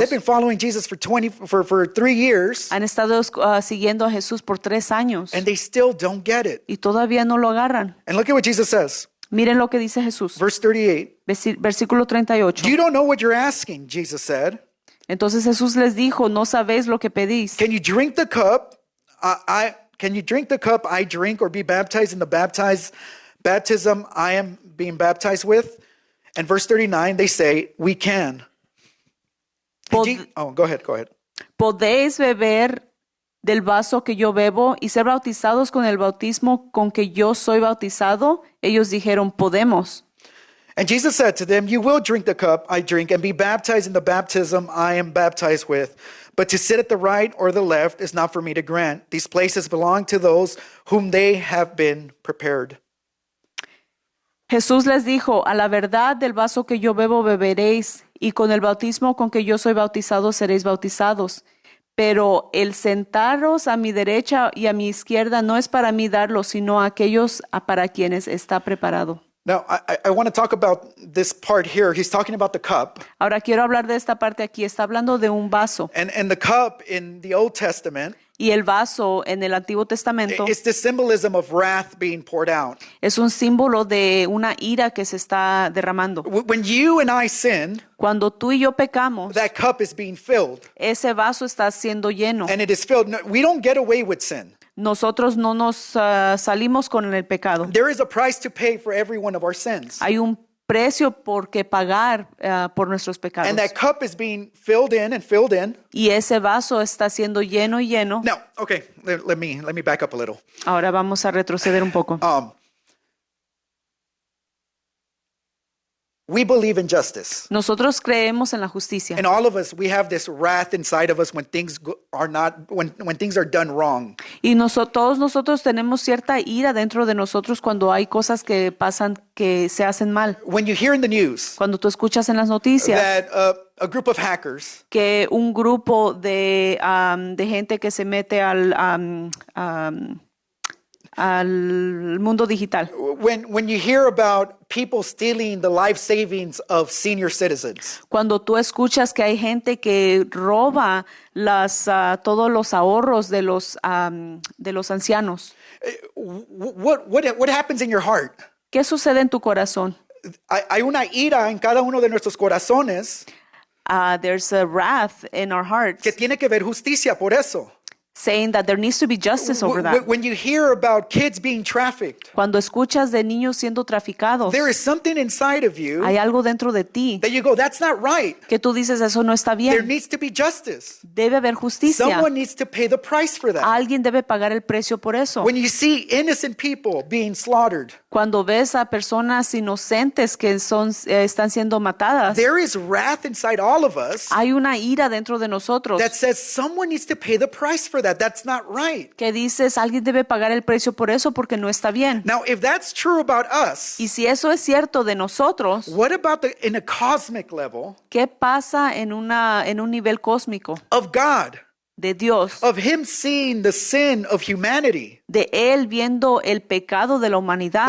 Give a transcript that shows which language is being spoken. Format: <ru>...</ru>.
<en>They've been following Jesus for 3 years,</en> <es>Han estado siguiendo a Jesús por 3 años</es> <en>and they still don't get it.</en> <es>y todavía no lo agarran.</es> <en>And look at what Jesus says,</en> <es>Miren lo que dice Jesús.</es> <en>verse 38.</en> <es>Versículo 38.</es> <en>You don't know what you're asking, Jesus said.</en> <es>Entonces Jesús les dijo, no sabéis lo que pedís.</es> <en>Can you drink the cup can you drink the cup I drink or be baptized in the baptism I am being baptized with? And verse 39, they say, we can. Go ahead.</en> <es>¿Podéis beber del vaso que yo bebo y ser bautizados con el bautismo con que yo soy bautizado? Ellos dijeron, podemos.</es> <en>And Jesus said to them, you will drink the cup I drink and be baptized in the baptism I am baptized with. But to sit at the right or the left is not for me to grant. These places belong to those whom they have been prepared.</en> <es>Jesús les dijo, a la verdad del vaso que yo bebo beberéis, y con el bautismo con que yo soy bautizado seréis bautizados. Pero el sentaros a mi derecha y a mi izquierda no es para mí darlo, sino a aquellos para quienes está preparado.</es> <en>Now, I want to talk about this part here. He's talking about the cup.</en> <es>Ahora quiero hablar de esta parte aquí. Está hablando de un vaso.</es> <en>And the cup in the Old Testament,</en> <es>Y el vaso en el Antiguo Testamento</es> <en>it's the symbolism of wrath being poured out.</en> <es>es un símbolo de una ira que se está derramando.</es> <en>When you and I sin,</en> <es>Cuando tú y yo pecamos,</es> <en>that cup is being filled.</en> <es>ese vaso está siendo lleno.</es> <en>And it is filled. No, we don't get away with sin.</en> <es>Nosotros no nos salimos con el pecado.</es> <en>There is a price to pay for every one of our sins.</en> <es>Hay un precio por que pagar por nuestros pecados.</es> <en>And that cup is being filled in and filled in.</en> <es>Y ese vaso está siendo lleno y lleno.</es> <en>Now, okay, let me back up a little.</en> <es>Ahora vamos a retroceder un poco.</es> <en>We believe in justice.</en> <es>Nosotros creemos en la justicia.</es> <en>And all of us, we have this wrath inside of us when things are not, when things are done wrong.</en> <es>Y todos nosotros tenemos cierta ira dentro de nosotros cuando hay cosas que pasan que se hacen mal.</es> <en>When you hear in the news</en> <es>Cuando tú escuchas en las noticias</es> <en>that a group of hackers</en> <es>que un grupo de gente que se mete al mundo digital.</es> <en>when you hear about people stealing the life savings of senior citizens,</en> <es>Cuando tú escuchas que hay gente que roba todos los ahorros de los ancianos,</es> <en>what happens in your heart?</en> <es>¿qué sucede en tu corazón? Hay una ira en cada uno de nuestros corazones</es> <en>There's a wrath in our hearts</en> <es>que tiene que ver justicia por eso.</es> <en>saying that there needs to be justice over that. When you hear about kids being trafficked,</en> <es>Cuando escuchas de niños siendo traficados,</es> <en>there is something inside of you</en> <es>hay algo dentro de ti</es> <en>that you go, that's not right.</en> <es>que tú dices, eso no está</es> <en>There</en> <es>bien.</es> <en>needs to be justice.</en> <es>Debe haber justicia.</es> <en>Someone needs to pay the price for that.</en> <es>Alguien debe pagar el precio por eso.</es> <en>When you see innocent people being slaughtered,</en> <es>Cuando ves a personas inocentes que están siendo matadas,</es> <en>there is wrath inside all of us</en> <es>hay una ira dentro de nosotros</es> <en>that says someone needs to pay the price for that. that. That's not right.</en> <es>que dices, alguien debe pagar el precio por eso porque no está bien.</es> <en>Now, if that's true about us,</en> <es>Y si eso es cierto de nosotros,</es> <en>what about in a cosmic level</en> <es>¿qué pasa en un nivel cósmico</es> <en>of God,</en> <es>de Dios,</es> <en>of Him seeing the sin of humanity?</en> <es>de Él viendo el pecado de la humanidad,</es>